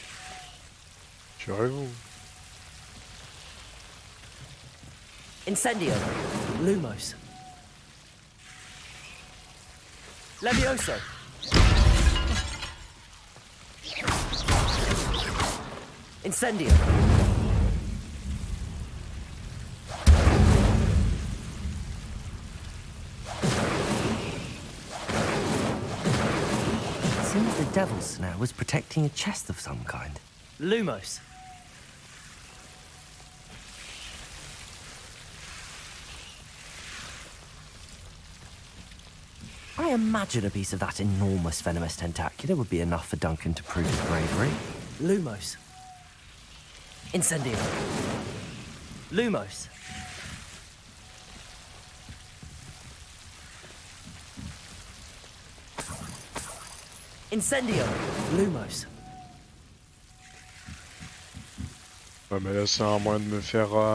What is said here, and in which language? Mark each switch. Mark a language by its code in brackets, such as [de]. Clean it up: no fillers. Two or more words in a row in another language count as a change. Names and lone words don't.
[fr] Tu arrives où? Incendio. Lumos. Levioso. Incendio. [en] Seems the Devil's Snare was protecting a chest of some kind. [fr] Lumos. [en] I imagine a piece of that enormous venomous tentacular would be enough for Duncan to prove his bravery. [fr] Lumos. Incendio. Lumos. Incendio. Lumos. Ouais mais là c'est un moyen de me faire...